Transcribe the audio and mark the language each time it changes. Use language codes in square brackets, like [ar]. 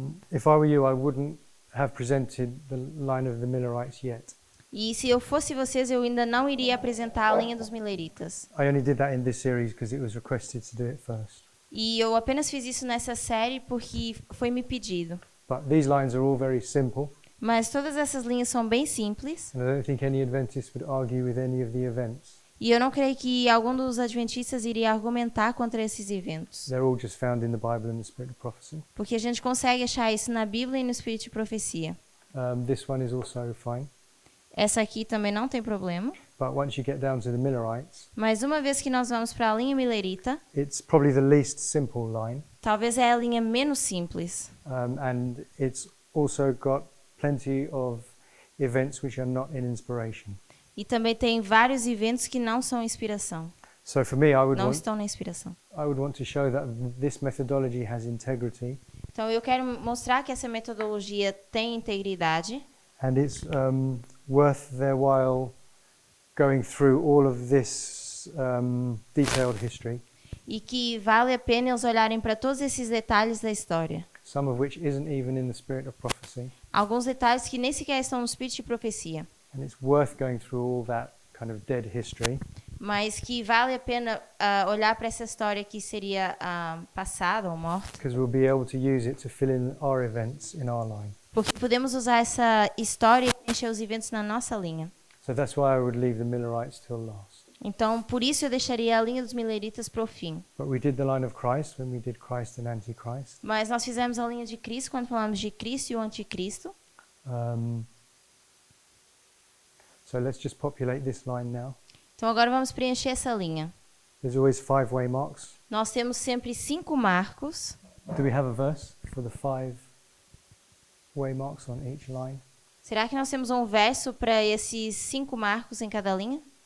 [en] If I were you, I wouldn't have presented the line of the Millerites yet. [pt] E se eu fosse vocês, eu ainda não iria apresentar a linha dos Mileritas. [en] I only did that in this series because it was requested to do it first. [pt] E eu apenas fiz isso nessa série porque foi me pedido. [en] But these lines are all very simple, [pt] Mas todas essas linhas são bem simples. [en] and I don't think any Adventist would argue with any of the events. [pt] E eu não creio que algum dos adventistas iria argumentar contra esses eventos. [en] They're all just found in the Bible and the Spirit of Prophecy. [pt] Porque a gente consegue achar isso na Bíblia e no Espírito de Profecia. [en] This one is also fine. [pt] Essa aqui também não tem problema. [en] But once you get down to the Millerites, [pt] Mas uma vez que nós vamos para a linha Milerita, [en] it's probably the least simple line, [pt] talvez é a linha menos simples. [en] and it's also got plenty of events which are not in inspiration. [pt] E também tem vários eventos que não são inspiração. [en] So for me, [pt] Não estão na inspiração. [en] I would want to show that this methodology has integrity, [pt] Então eu quero mostrar que essa metodologia tem integridade. [en] and it's worth their while going through all of this detailed history, [pt] E que vale a pena eles olharem para todos esses detalhes da história. [en] some of which isn't even in the Spirit of Prophecy, [pt] Alguns detalhes que nem sequer estão no Espírito de Profecia. [en] and it's worth going through all that kind of dead history, [pt] Mas que vale a pena olhar para essa história que seria passada ou morta. [en] because we'll be able to use it to fill in our events in our line. [pt] Porque podemos usar essa história e encher os eventos na nossa linha. [en] So that's why I would leave the Millerites till last. [pt] Então, por isso eu deixaria a linha dos Mileritas para o fim. [en] But we did the line of Christ when we did Christ and Antichrist. [pt] Mas nós fizemos a linha de Cristo quando falamos de Cristo e o Anticristo. [en] So let's just populate this line now. [pt] Então agora vamos preencher essa linha. [en] There's always 5-way marks. [pt] Nós temos sempre 5 marcos. [en] Do we have a verse for the 5-way marks on each line? [pt] Será que nós temos um verso para esses 5 marcos em cada linha?